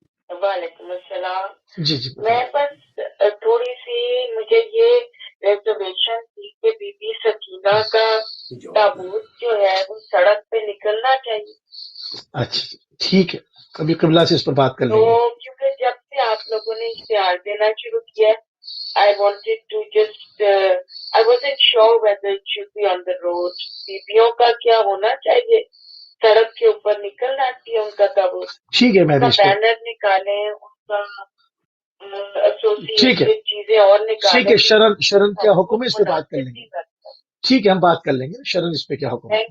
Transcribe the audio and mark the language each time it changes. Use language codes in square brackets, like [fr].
[ur] وعلیکم السلام. جی میں بس تھوڑی سی مجھے یہ ریزرویشن تھی کہ بی بی سکینہ کا تابوت جو ہے وہ سڑک پہ نکلنا چاہیے. اچھا ٹھیک ہے کبھی قبلہ سے اس پر بات کر لیں گے. تو کیونکہ جب سے آپ لوگوں نے اشتہار دینا شروع کیا [en] I wanted to just I wasn't sure whether it should be on the road. [ur] بیبیوں کا کیا ہونا چاہیے سڑک کے اوپر نکلنا چاہیے ان کا تابوت. ٹھیک ہے میں بھی بینر نکالیں ان کا ایسوسیٹڈ چیزیں اور نکالیں. ٹھیک ہے شرن کیا حکم ہے اس پہ بات کر لیں گے. ٹھیک ہے ہم بات کر لیں گے شرن اس پہ کیا حکم ہے.